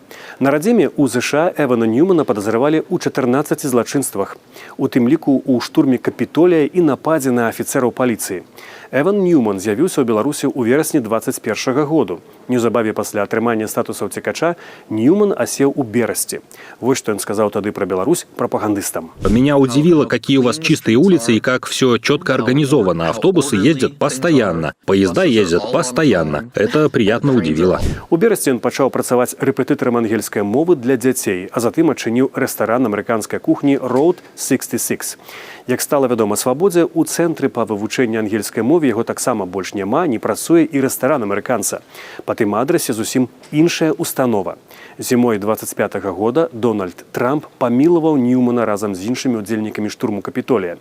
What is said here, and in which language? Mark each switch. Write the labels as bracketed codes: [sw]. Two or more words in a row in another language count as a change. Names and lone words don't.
[be] На радзіме ў ЗША Эвана Ньюмана падазравалі ў 14 злачынствах, у тым ліку ў штурме Капітолія і нападзе на афіцэраў паліцыі. Эван Ньюман з'явіўся ў Беларусі ў верасні 2021 году. Неўзабаве пасля атрымання статуса ўцекача Ньюман асеў у Берасці. [ru] Вот что он сказал тогда про Беларусь пропагандистам. Меня удивило, какие у вас чистые улицы и как все четко организовано. Автобусы ездят постоянно, поезда ездят постоянно. Это приятно удивило. [be] У Берасці он пачаў працаваць рэпетытарам ангельскай мовы для дзяцей, а затым адчыніў рэстаран амерыканскай кухні Road 66. Як стала вядома Свабодзе, у цэнтры па вывучэнні ангельскай мовы яго таксама больш няма, не працуе і рэстаран амерыканца. Па тым адрасе зусім іншая установа. Зімой 25-го года Дональд Трамп памілаваў Ньюмана разам з іншымі удзельнікамі штурму Капітолія.